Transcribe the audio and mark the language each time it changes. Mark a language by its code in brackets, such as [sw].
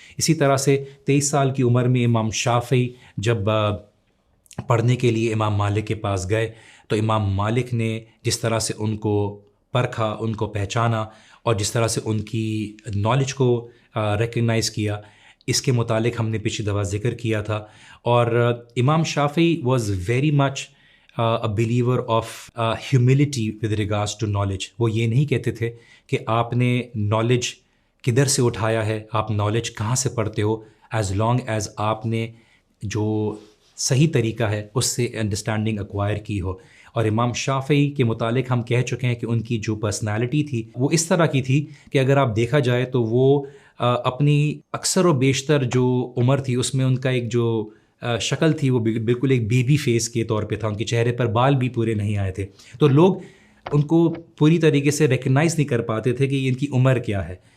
[ur] اسی طرح سے 23 سال کی عمر میں امام شافعی جب پڑھنے کے لیے امام مالک کے پاس گئے تو امام مالک نے جس طرح سے ان کو پرکھا، ان کو پہچانا، اور جس طرح سے ان کی نالج کو ریکگنائز کیا، اس کے متعلق ہم نے پچھلی دفعہ ذکر کیا تھا. [en] اور Imam Shafi'i was very much a believer of humility with regards to knowledge. [ur] وہ یہ نہیں کہتے تھے کہ آپ نے نالج کدھر سے اٹھایا ہے، آپ نالج کہاں سے پڑھتے ہو، [en] as long as [ur] آپ نے جو صحیح طریقہ ہے اس سے انڈرسٹینڈنگ ایکوائر کی ہو. اور امام شافعی کے متعلق ہم کہہ چکے ہیں کہ ان کی جو پرسنالٹی تھی وہ اس طرح کی تھی کہ اگر آپ دیکھا جائے تو وہ اپنی اکثر و بیشتر جو عمر تھی اس میں ان کا ایک جو شکل تھی وہ بالکل ایک بیبی فیس کے طور پہ تھا، ان کے چہرے پر بال بھی پورے نہیں آئے تھے، تو لوگ ان کو پوری طریقے سے ریکگنائز نہیں کر پاتے تھے کہ ان کی عمر کیا ہے.